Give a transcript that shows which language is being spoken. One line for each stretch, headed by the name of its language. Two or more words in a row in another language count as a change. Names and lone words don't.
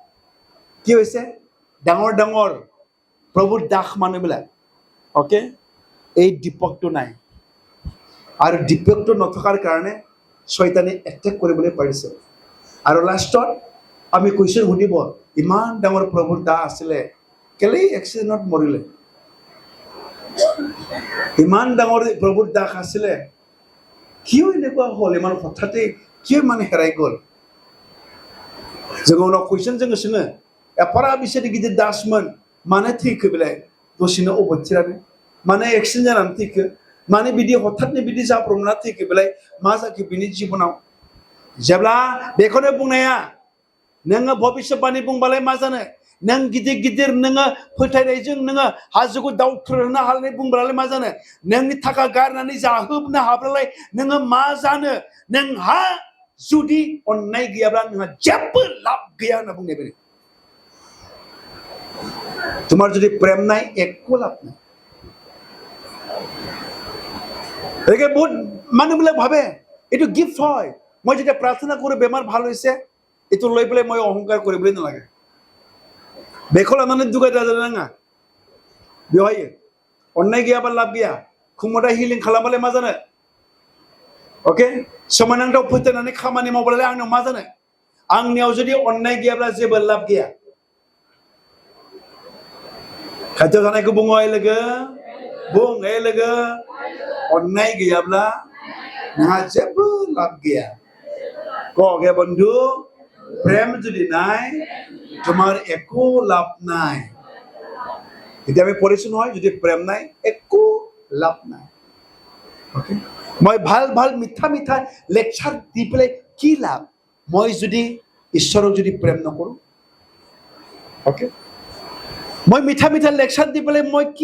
Assamese: কি হৈছে ডাঙৰ ডাঙৰ প্ৰভুৰ দাস মানুহবিলাক ওকে এই দীপকটো নাই আৰু দীপকটো নথকাৰ কাৰণে শয়তানে এটেক কৰিবলৈ পাৰিছে আৰু লাষ্টত আমি কুৱেশ্যন সুধিব ইমান ডাঙৰ প্ৰভুৰ দাহ আছিলে কেলেই এক্সিডেণ্টত মৰিলে ইমান ডাঙৰ প্ৰভুৰ দাস আছিলে কিয় এনেকুৱা হ'ল ইমান হঠাতে কিয় মানে হেৰাই গ'ল
Bodo: जोङो उनाव कुइसन जोङो सोङो एफारा बिसोरनि गिदिर दासमोन मानो थैखो बेलाय दसेनो अबथिरानो मानो एक्सिडेन्ट जानानै थैखो मानो बिदि हठातनो बिदि जाब्रबना थैखो बेलाय मा जाखो बिनि जिबनाव जेब्ला बेखौनो बुंनाया नोङो भबिष्यबाणी बुंबालाय मा जानो नों गिदिर गिदिर नोङो फोथायनायजों नोङो हाजोखौ दावथ्रोनो हालाय बुंब्लालाय मा जानो नोंनि थाखा गारनानै जाहोबनो हाब्लालाय नोङो मा जानो नोंहा जुदि अननाय गैयाब्ला नोंहा जेबो लाब गैया होनना बुंनाय बायदि
Assamese: তোমার যদি প্রেম নাই একো লাভ নাই একে বহুত মানুহবিলাক ভাবে এইটো গিফ্ট হয় মই যেতিয়া প্ৰাৰ্থনা কৰোঁ বেমাৰ ভাল হৈছে এইটো লৈ পেলাই মই অহংকাৰ কৰিবলৈ নালাগে
Bodo: बेखौ लानानै दुगायदा जानो नाङा बेवहाय अननाय गैयाबा लाब गैया खुमोदा हिलिं खालामबालाय मा जानो ओके सोमोनांथाव फोथायनानै खामानि मावबालाय आंनाव मा जानो आंनियाव जुदि अननाय गैयाब्ला जेबो लाब गैया खाथियाव थानायखौ बुङो लोगो बुं लोगो अननाय गैयाब्ला नोंहा जेबो लाब गैया
Assamese: कहे बंधु प्रेम যদি নাই তোমার একো লাভ নাই এতিয়া আমি পঢ়িছো নহয় যদি প্ৰেম নাই একো লাভ নাই ওকে মই ভাল ভাল মিঠা মিঠা লেকচাৰ দি পেলাই কি লাভ মই যদি ঈশ্বৰক যদি প্ৰেম নকৰোঁ ওকে মই মিঠা মিঠা লেকচাৰ দি পেলাই মই কি